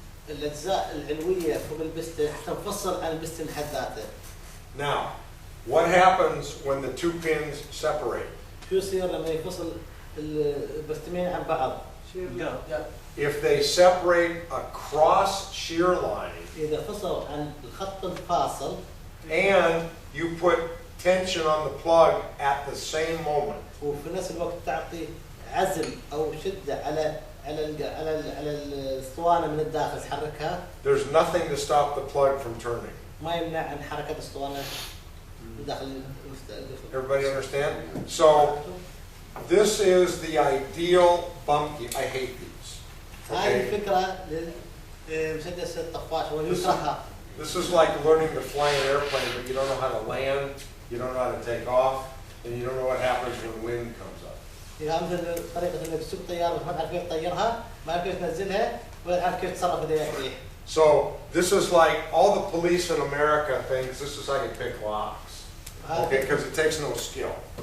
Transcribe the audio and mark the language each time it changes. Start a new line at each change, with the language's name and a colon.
Arabic: الأجزاء العلوية فوق البستن تنفصل عن البستن حد ذاته.
English: Now, what happens when the two pins separate?
Arabic: شو يصير لما يفصل البستمين عن بعض؟
English: If they separate across shear line,
Arabic: إذا فصلوا عن الخط الفاصل,
English: and you put tension on the plug at the same moment,
Arabic: وفي نفس الوقت تعطي عزم أو شدة على الاسطوانة من الداخل تحركها.
English: There's nothing to stop the plug from turning.
Arabic: ما يمنع عن حركة الاسطوانة من داخل.
English: Everybody understand? So this is the ideal bump key. I hate these.
Arabic: هاي الفكرة للمسدس الطفاش ويكرهها.
English: This is like learning to fly an airplane, but you don't know how to land, you don't know how to take off, and you don't know what happens when wind comes up.
Arabic: إذا مثل طريقة إنك تسوق طيارة ما تعرف كيف تطيرها، ما تعرف كيف تنزلها، ولا تعرف كيف تتصرف بدها فيه.
English: So this is like all the police in America thinks this is how you pick locks. Okay, because it takes no skill.